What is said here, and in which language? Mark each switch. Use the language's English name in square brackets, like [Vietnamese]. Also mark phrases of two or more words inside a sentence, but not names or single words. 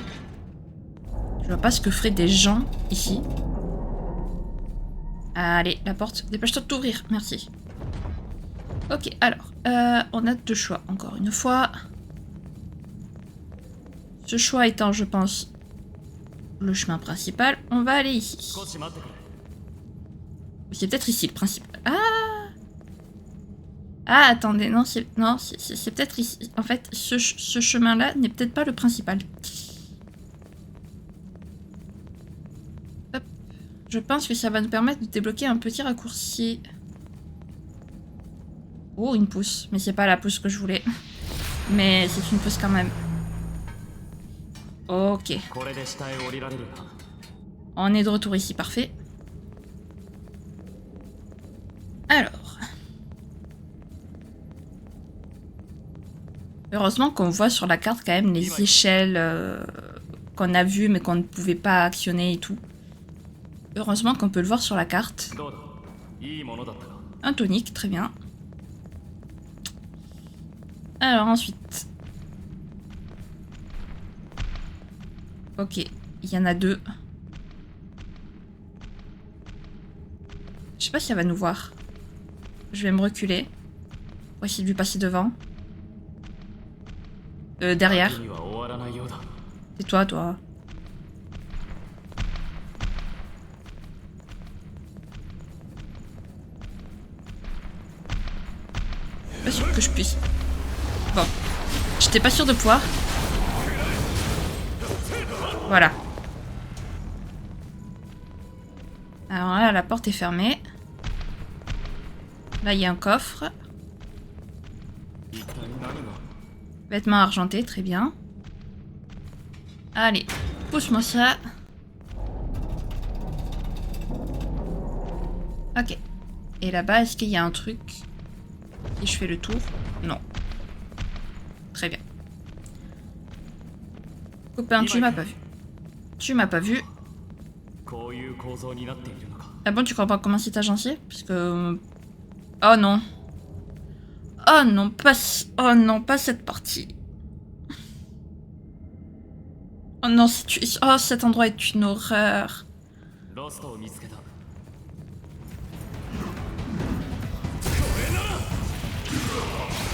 [French] Je vois pas ce que feraient des gens ici. Allez, la porte, dépêche-toi de t'ouvrir, merci. Ok, alors, on a deux choix, encore une fois. Ce choix étant, je pense, le chemin principal, on va aller ici. [Japanese] 少し待ってくれ。 [French] C'est peut-être ici le principal. Ah! Ah, attendez, non, c'est peut-être ici. En fait, ce chemin-là n'est peut-être pas le principal. Hop. Je pense que ça va nous permettre de débloquer un petit raccourci. Oh, une pousse. Mais c'est pas la pousse que je voulais. Mais c'est une pousse quand même. Ok. [Japanese] これで下へ降りられるな。 [French] On est de retour ici, parfait. Alors. Heureusement qu'on voit sur la carte quand même les échelles qu'on a vues mais qu'on ne pouvait pas actionner et tout. Heureusement qu'on peut le voir sur la carte. [Japanese] どうだ。いいものだったか。 [French] Un tonique, très bien. Alors ensuite. Ok, il y en a deux. Je sais pas si elle va nous voir. Je vais me reculer. On va essayer de lui passer devant. Derrière. [Japanese] 先には終わらないようだ。 [French] C'est toi, toi. Pas sûr que je puisse. Bon. J'étais pas sûre de pouvoir. Voilà. Alors là, la porte est fermée. Là, il y a un coffre. [Japanese] 一体何が。 [French] Vêtements argentés, très bien. Allez, pousse-moi ça. Ok. Et là-bas, est-ce qu'il y a un truc? Et je fais le tour? Non. Très bien. Copain, tu m'as pas vu. Tu m'as pas vu. [Japanese] こういう構造になっているのか。 [French] Ah bon, tu crois pas comment c'est agencé? Parce que... Oh non. Oh non, pas... Oh non, pas cette partie. Oh non, oh, cet endroit est une horreur. [Japanese] ロストを見つけた。これなら